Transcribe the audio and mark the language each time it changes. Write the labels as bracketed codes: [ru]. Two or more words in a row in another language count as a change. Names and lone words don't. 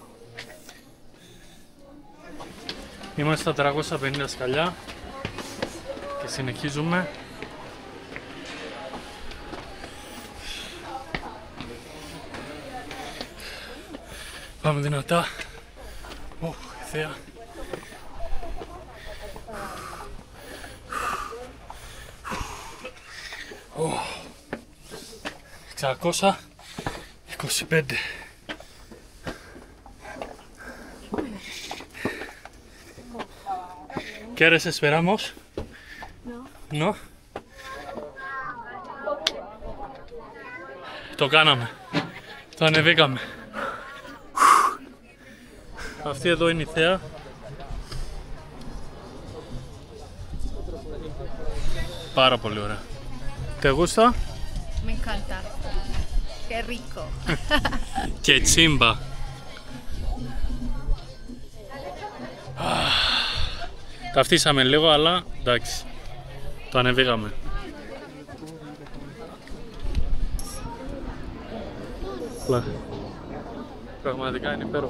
[el] Είμαστε στα 350 σκαλιά και συνεχίζουμε. Πάμε δυνατά. Η θέα. Oh. [es] 625. ¿Quieres esperamos? No. ¿No? [el] Το κάναμε. Το ανεβήκαμε. Αυτή εδώ είναι η θέα. Πάρα πολύ ωραία. [es] ¿Te gusta? Me encanta. Qué rico. Qué chimba. [el] Ταυτίσαμε λίγο, αλλά εντάξει. Το ανεβήκαμε. Πραγματικά είναι υπέροχο.